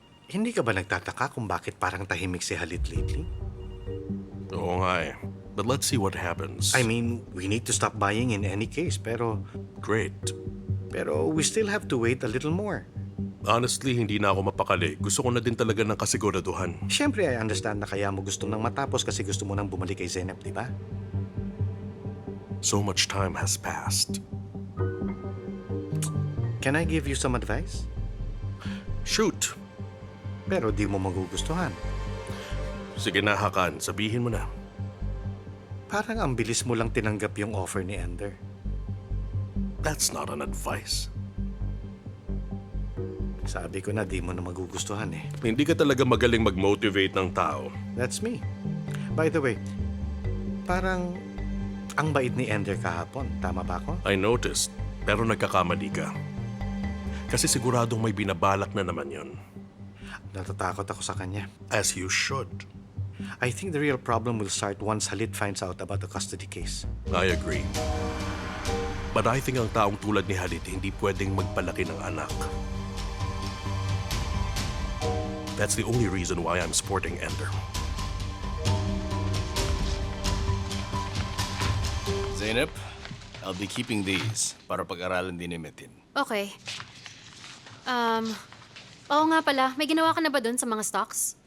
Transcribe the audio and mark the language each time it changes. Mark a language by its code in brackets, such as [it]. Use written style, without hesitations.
[tl] Hindi ka ba nagtataka kung bakit parang tahimik si Halit lately? Oo nga eh. [en] But let's see what happens. I mean, we need to stop buying in any case, [tl] pero [en] Great. we still have to wait a little more. [tl] Honestly, hindi na ako mapakali. Gusto ko na din talaga ng kasiguraduhan. Siyempre, [en] I understand [tl] na kaya mo gusto nang matapos kasi gusto mo nang bumalik kay Zeynep, di ba? [en] So much time has passed. Can I give you some advice? Shoot! [tl] Pero di mo magugustuhan. Sige na, Hakan. Sabihin mo na. Parang ang bilis mo lang tinanggap yung offer ni Ender. [en] That's not an advice. [tl] Sabi ko na di mo na magugustuhan eh. Hindi ka talaga magaling mag-motivate ng tao. [en] That's me. By the way, [tl] parang ang bait ni Ender kahapon. Tama ba ako? [en] I noticed, [tl] pero nagkakamali ka. Kasi siguradong may binabalak na naman yon. Natatakot ako sa kanya. [en] As you should. I think the real problem will start once Halit finds out about the custody case. I agree. But I think [tl] ang taong tulad ni Halit hindi pwedeng magpalaki ng anak. [en] That's the only reason why I'm supporting Ender. Zeynep, I'll be keeping these [tl] para pag-aralan din ni Metin. [en] Okay. [tl] Oo nga pala, may ginawa ka na ba dun sa mga stocks?